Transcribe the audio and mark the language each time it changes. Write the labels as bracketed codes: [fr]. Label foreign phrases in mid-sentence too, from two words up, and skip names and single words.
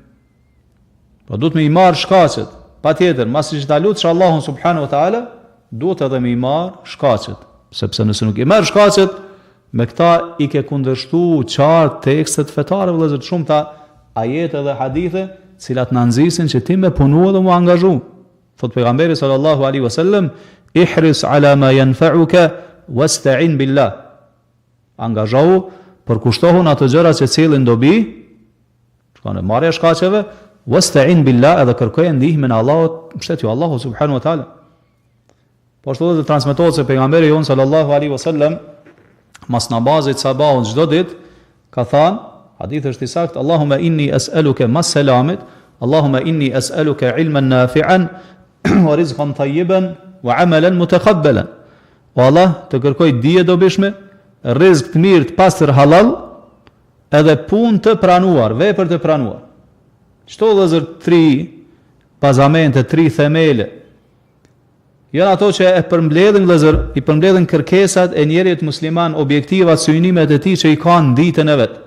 [sq] Po duhet me i marr shkaqet. Patjetër, masi që ta lutsh Allahun [ar] سبحانه وتعالى, [sq] duhet edhe me i marr shkaqet, sepse nëse nuk i merr shkaqet, me këta i ke kundërshtu qartë tekstet fetare vëllezër, shumë ta ajete dhe hadithe, cilat na nxisin që ti me punu dhe mu angazhu. Thot pejgamberi [ar] صلى الله عليه وسلم, احرص على ما ينفعك واستعن بالله. [sq] Angazhohu, përkushtohu në ato gjëra që cilin dobi, shkon e marrja shkaqeve, [ar] واستعن بالله, [sq] edhe kërkoje ndihmën e Allahut, mbështetju Allahu [ar] سبحانه وتعالى. [sq] Po ashtu edhe transmetohet se pejgamberi jon [ar] صلى الله عليه وسلم [sq] mas namazit sabahut çdo ditë ka thënë, hadith është i saktë, [ar] اللهم إني أسألك ما السلامة اللهم إني أسألك علما نافعا ورزقا طيبا وعملا متقبلا. [sq] O Allah, të kërkoj dije dobishme, rrezik të mirë, të pastër halal, edhe punë të pranuar, vepër të pranuar. Çto vëllezër 3 bazamente, 3 themele. Janë ato që e përmbledhin vëllezër, i përmbledhin kërkesat e njerit musliman, objektivat, synimet e tij që i kanë në ditën e vet.